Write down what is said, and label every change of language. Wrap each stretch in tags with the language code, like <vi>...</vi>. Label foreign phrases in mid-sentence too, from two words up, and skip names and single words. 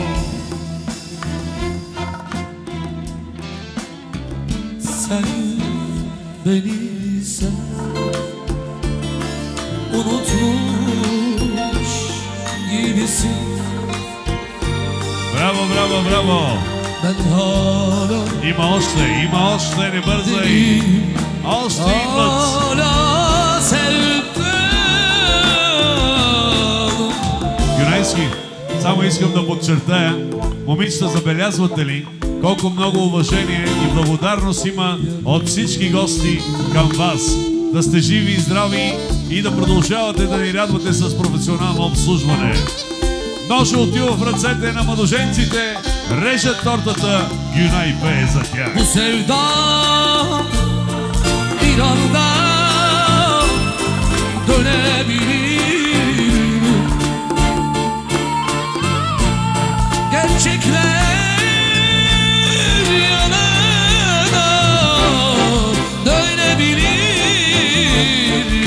<tr>Sen beni sen unutmuş gibisin.</tr> <bg>Браво, браво, браво!</bg> <tr>Ben hala</tr> <bg>Има още, не бързай! Още идват!</bg> <tr>hala sevdim.</tr> <bg>Юнайски, само искам да подчертая, момичета, забелязвате ли колко много уважение и благодарност има от всички гости към вас? Да сте живи и здрави и да продължавате да ни радвате с професионално обслужване. Ножа отива в ръцете на младоженците, режат тортата, Юнай пее за тях.</bg> <tr>Bu sevda bir anda dönebilir. Gerçekler yanına dönebilir.</tr>